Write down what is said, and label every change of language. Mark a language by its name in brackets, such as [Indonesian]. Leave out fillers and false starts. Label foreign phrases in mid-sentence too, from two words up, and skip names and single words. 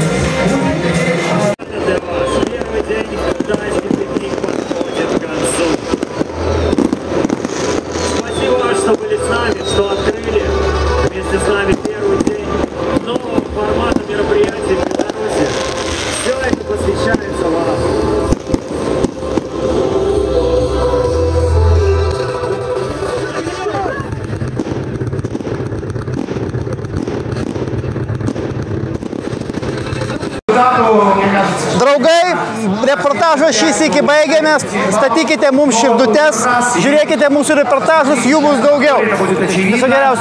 [Russian] Первый день тайский пикник подходит к концу. Спасибо, что были с нами, что открыли вместе с нами первый день нового формата мероприятий в Беларуси. Все это посвящается вам. [Lithuanian] Draugai, reportažo šį sykį baigėmės, statykite mums širdutes, žiūrėkite mūsų reportažus, jų bus daugiau.